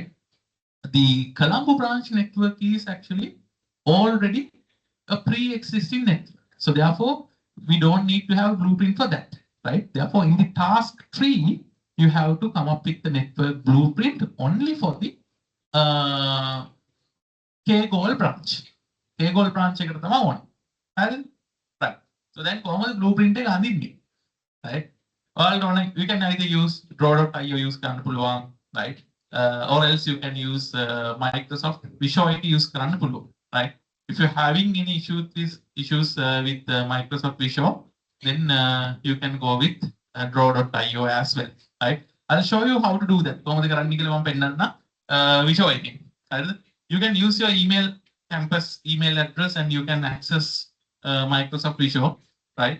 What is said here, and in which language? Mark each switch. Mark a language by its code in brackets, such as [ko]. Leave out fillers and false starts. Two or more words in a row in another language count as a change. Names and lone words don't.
[en] The Colombo branch network is actually already a pre-existing network. So therefore, we don't need to have a blueprint for that, right? Therefore, in the task 3, you have to come up with the network blueprint only for the K-Goal branch. [si] K-Goal branch එකට තමයි ඕනේ. හරිද? [en] Right. So then [si] කොහොමද blueprint එක අඳින්නේ? [en] right? You can either use draw.io use [si] කරන්න පුළුවන්, [en] right? Or else you can use Microsoft Visual use [si] කරන්න පුළුවන්, [en] right? If you're having any issues with Microsoft Visual, then you can go with draw.io as well, right? I'll show you how to do that. Visual right? You can use your campus email address and you can access Microsoft Visual, right?